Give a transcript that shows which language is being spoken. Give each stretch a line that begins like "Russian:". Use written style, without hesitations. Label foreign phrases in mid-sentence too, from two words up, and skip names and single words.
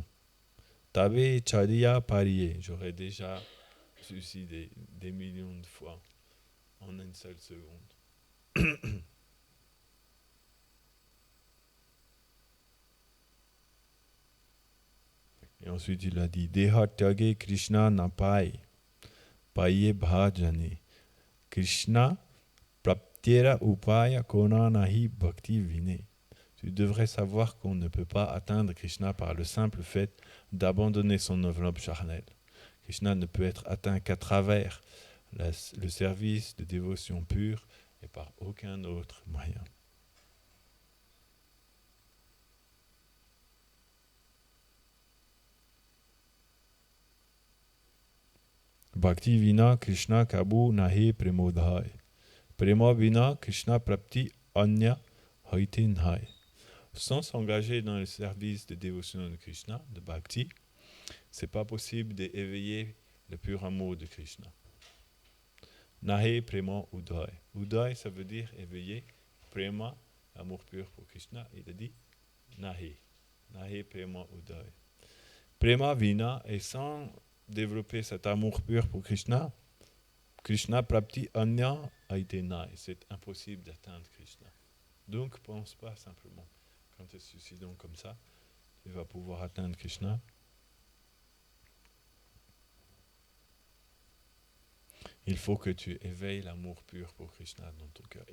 Bangla: তবে ছাড়িয়া পারিয়ে,
French: j'aurais déjà suicidé des millions de fois en une seule seconde. Et ensuite il a dit
Bangla: দেহ ত্যাগে কৃষ্ণ নাপাই, পায়ে ভজনে. কৃষ্ণ প্রাপ্ত্যের উপায় কোন নাহি ভক্তি বিনে.
French: Tu devrais savoir qu'on ne peut pas atteindre Krishna par le simple fait d'abandonner son enveloppe charnelle. Krishna ne peut être atteint qu'à travers le service de dévotion pure et par aucun autre moyen.
Bangla: ভক্তি বিনা কৃষ্ণ কভু নহে প্রেমোদয়. প্রেম বিনা কৃষ্ণ প্রাপ্তি অন্য হৈতে নাই.
French: Sans s'engager dans le service de dévotion de Krishna, de Bhakti, c'est pas possible d'éveiller le pur amour de Krishna.
Bangla: নহে প্রেম উদয়.
French: Udai, ça veut dire éveiller. Prema, amour pur pour Krishna. Il a dit
Bangla: নহে। নহে প্রেম উদয়. প্রেম বিনা,
French: et sans développer cet amour pur pour Krishna,
Bangla: কৃষ্ণ প্রাপ্তি অন্য হৈতেনাই.
French: C'est impossible d'atteindre Krishna. Donc, pense pas simplement. Quand tu es suicidant comme ça, tu vas pouvoir atteindre Krishna. Il faut que tu éveilles l'amour pur pour Krishna dans ton cœur.